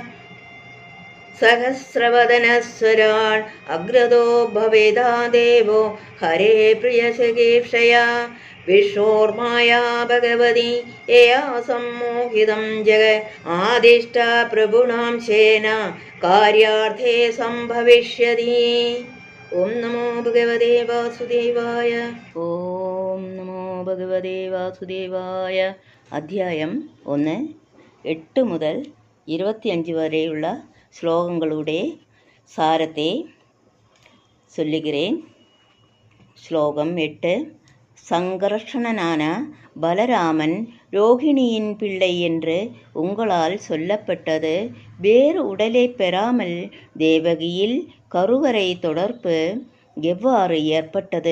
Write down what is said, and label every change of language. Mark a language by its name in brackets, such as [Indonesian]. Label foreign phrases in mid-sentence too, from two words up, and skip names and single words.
[Sanskrit] सहस्रवदनस्वरान् अग्रतो भवेदा देवो हरे प्रियचिकीर्षया विष्णोर्माया भगवती यया सम्मोहितं जगत् आदिष्टा प्रभुणां शेन कार्यार्थे सम्भविष्यति. ഓം നമോ ഭഗവതേ വാസുദേവായ. ഓം നമോ ഭഗവതേ വാസുദേവായ. [Malayalam] അധ്യായം 1 8 മുതൽ 25 വരെയുള്ള ശ്ലോകങ്ങളുടെ സാരത്തെ சொல்லுகிறேன். [Tamil] ஸ்லோகம் 8. சங்கர்ஷணனான பலராமன் ரோகிணியின் பிள்ளை என்று உங்களால் சொல்லப்பட்டது வேறு உடலை பெறாமல் தேவகியில் கருவறை தொடர்பு எவ்வாறு ஏற்பட்டது?